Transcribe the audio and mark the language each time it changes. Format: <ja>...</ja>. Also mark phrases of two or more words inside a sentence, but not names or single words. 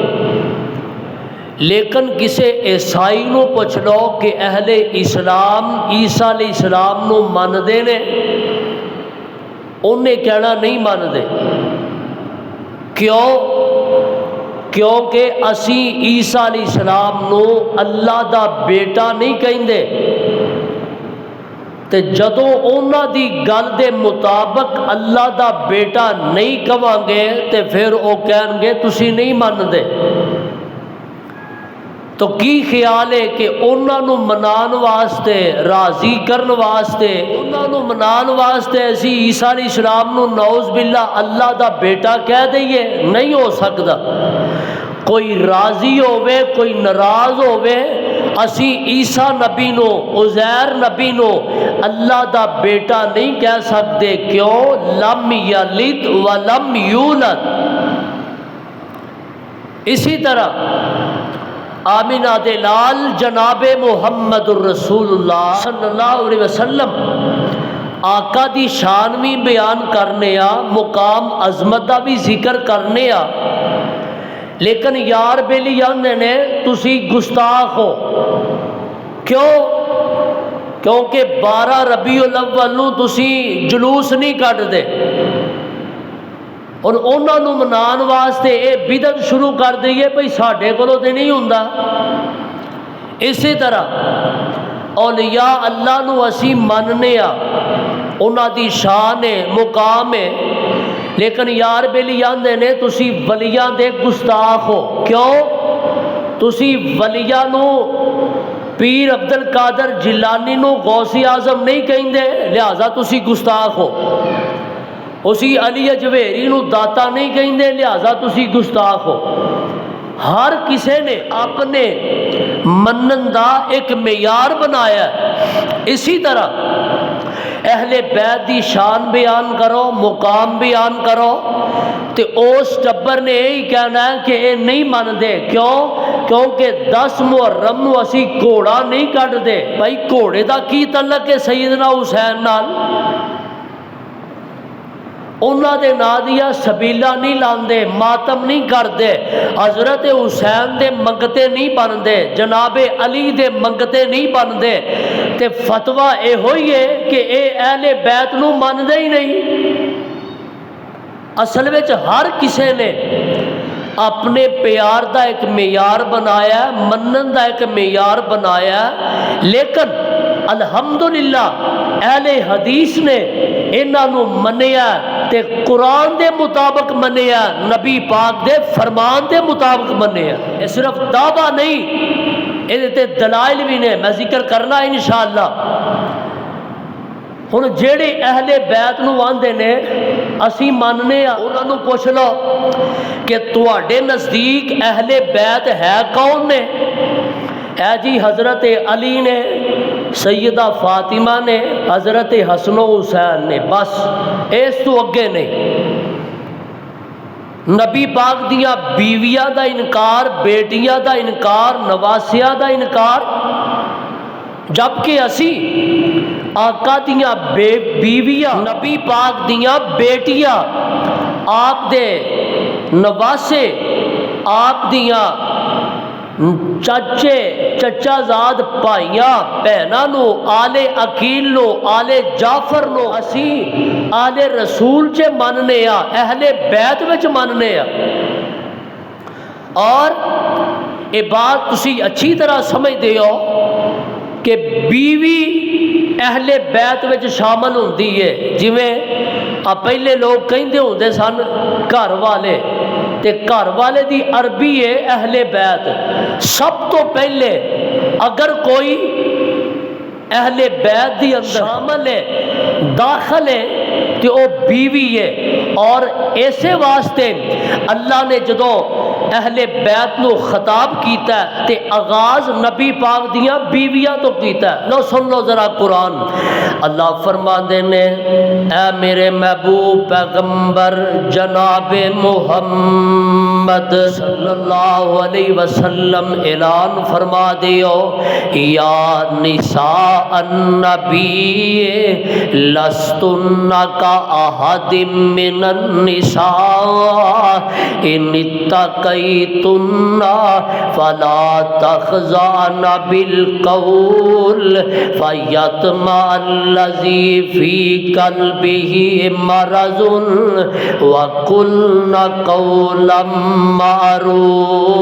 <pa>لیکن کسے عیسائی نو پوچھ لو کہ اہل اسلام عیسیٰ علیہ السلام نو من دے نے انہیں کہنا نہیں من دے کیونکہ اسی عیسیٰ علیہ السلام نو اللہ دا بیٹا نہیں کہیں دے تے جدوں انہاں دی گل دے مطابق اللہ دا بیٹا نہیں کہاں گے تے پھر وہ کہن گے تسی نہیں مندے۔ تو کی خیال ہے کہ انہاں نو منان واسطے، راضی کرن واسطے، انہاں نو منان واسطے اسی عیسیٰ علیہ السلام نو</pa> <ar>نعوذ باللہ</ar> <pa>اللہ دا بیٹا کہہ دئیے؟ نہیں ہو سکتا۔ کوئی راضی ہوئے کوئی ناراض ہوئے، اسی عیسیٰ نبی نو، عزیر نبی نو اللہ دا بیٹا نہیں کہہ سکتے۔</pa> <ar>کیوں؟ لم یلد ولم یولد۔</ar> <pa>اسی طرح آمینہ دے لال جناب محمد</pa> <ar>الرسول اللہ صلی اللہ علیہ وسلم</ar> <pa>آقا دی شان بھی بیان کرنے آ، مقام عظمت دا بھی ذکر کرنے آ، لیکن یار بیلی آندے نے تسی گستاخ ہو۔ کیوں؟ کیونکہ 12 ربیع الاول نو تسی جلوس نہیں کٹ دے اور انہاں نو منان واسطے اے بدعت شروع کر دئیے بھئی ساڈے کولوں تے نہیں ہوندا۔ اسی طرح اولیاء اللہ نو اسی مننے آ، انہاں دی شان ہے، مقام ہے، لیکن یار بیلی آندے نے تسی ولیاں دے گستاخ ہو۔ کیوں؟ تسی ولیاں نو پیر عبد القادر جیلانی نو غوث اعظم نہیں کہندے، لہذا تسی گستاخ ہو۔ اسی علی اجویری نو داتا نہیں کہندے، لہذا تسی گستاخ ہو۔ ہر کسے نے اپنے منن دا ایک معیار بنایا ہے۔ اسی طرح اہل بیت دی شان بیان کرو، مقام بیان کرو، تے اس ٹبر نے یہی کہنا ہے کہ اے نہیں مندے۔ کیوں؟ کیونکہ 10 محرم نو اسی گھوڑا نہیں کٹ دے۔ بھائی گھوڑے دا کی تعلق ہے سیدنا حسین نال؟ انہاں دے نا دیا سبیلہ نہیں لاندے، ماتم نہیں کردے، حضرت حسین دے منگتے نہیں بندے، جناب علی دے منگتے نہیں بندے، تے فتوہ اے ہوئی ہے کہ اے اہل بیت نو مندے ہی نہیں۔ اصل وچ ہر کسے نے اپنے پیار دا ایک معیار بنایا ہے، منن دا ایک معیار بنایا ہے، لیکن الحمدللہ اہل حدیث نے انہاں نو منیا تے قرآن دے مطابق منیا، نبی پاک دے فرمان دے مطابق منیا۔ یہ صرف دعویٰ نہیں، یہ دلائل بھی نے، میں ذکر کرنا انشاءاللہ۔ ہن جیڑے اہل بیت نو آندے نے اسی ماننے آ، انہاں نو پوچھ لو کہ تواڈے نزدیک اہل بیت ہے کون نے؟ اے جی حضرت علی نے، سیدہ فاطمہ نے، حضرت حسن و حسین نے، بس اس تو اگے نہیں۔ نبی پاک دیا بیویاں دا انکار، بیٹیاں دا انکار، نواسیاں دا انکار، جبکہ اسی آقا دیاں بیویاں، نبی پاک دیاں بیٹیاں، آپ دے نواسے، آپ دیاں چچے چچا زاد بھائیاں بہناں نو، آل عقیل نو، آل جعفر نو اسی آل رسول چے مننے آ، اہل بیت وچ مننے آ۔ اور یہ بات تسی اچھی طرح سمجھ دے ہو کہ بیوی اہل بیت وچ شامل ہوندی ہے، جویں پہلے لوگ کہندے ہوندے سن گھر والے، تے گھر والے دی عربی ہے اہل بیت۔ سب تو پہلے اگر کوئی اہل بیت دی اندر شامل ہے، داخل ہے، تو وہ بیوی ہے۔ اور ایسے واسطے اللہ نے جدو اہل بیت نو خطاب کیتا ہے تے آغاز نبی پاک دیاں بیویاں تو کیتا ہے۔ لو سن لو ذرا قرآن، اللہ فرماندے نے اے میرے محبوب پیغمبر جناب محمد</pa> <ar>صلی اللہ علیہ وسلم</ar> <pa>اعلان فرما دیو،</pa> <ar>یا نساء النبی لستن کا احد من النساء ان اتقیتن فلا تخضعن بالقول فیطمع الذی فی قلبہ مرض وقلن قولا معروفا</ar>